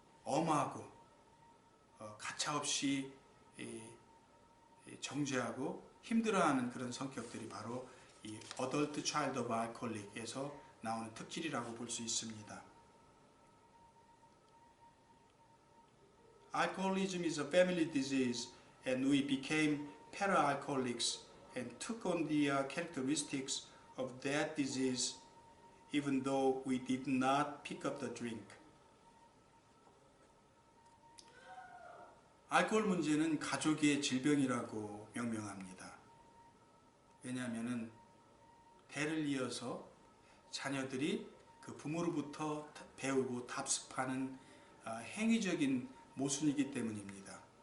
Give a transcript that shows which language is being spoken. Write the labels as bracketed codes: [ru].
[ko] 엄하고 가차없이 정죄하고 힘들어하는 그런 성격들이 바로 이 [en] Adult Child of Alcoholic [ko] 에서 나오는 특질이라고 볼 수 있습니다. [en] Alcoholism is a family disease and we became para-alcoholics and took on the characteristics of that disease even though we did not pick up the drink. [ko] 알코올 문제는 가족의 질병이라고 명명합니다. 왜냐하면 대를 이어서 자녀들이 그 부모로부터 배우고 답습하는 행위적인 모순이기 때문입니다.